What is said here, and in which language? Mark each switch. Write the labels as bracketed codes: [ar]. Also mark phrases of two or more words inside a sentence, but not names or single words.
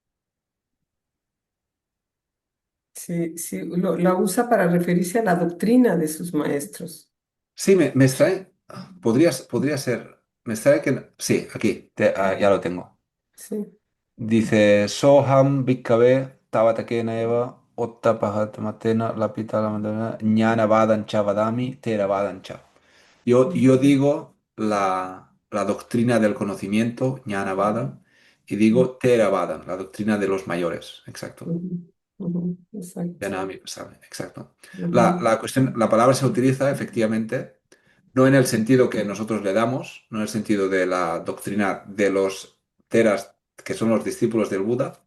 [es] sí, sí, la usa para referirse a la doctrina de sus maestros. Sí, me extrae, podría ser, me extrae que, sí, aquí, ya lo tengo. Sí. Dice, [pi] Soham Bhikkhave Tavatakena Eva Ottapahatmatena, Lapita, Lamadana, Ñana Vadan Chavadami, Tera Vadan Cha. [es] Yo digo la doctrina del conocimiento, [pi] Ñana Vadan, [es] y digo [pi] Tera Vadan, [es] la doctrina de los mayores. Exacto. Ujú, ujú, exacto. [pi] Yanami Pasame, exacto. Ujú, [es] La palabra se utiliza efectivamente, no en el sentido que nosotros le damos, no en el sentido de la doctrina de los teras, que son los discípulos del Buda,